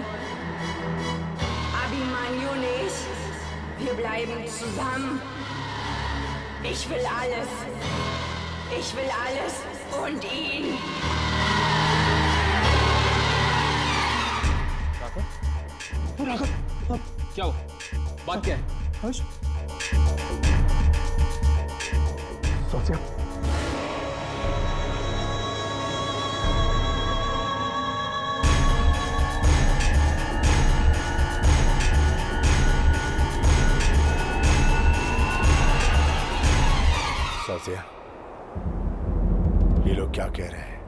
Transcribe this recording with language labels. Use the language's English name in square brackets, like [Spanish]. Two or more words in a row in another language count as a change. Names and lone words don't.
[German] Abhimanyu nicht. Wir bleiben zusammen. Ich will alles. Ich will alles und ihn. [Hindi] क्या हो? बात क्या है? सोचा साजिया, ये लोग क्या कह रहे हैं?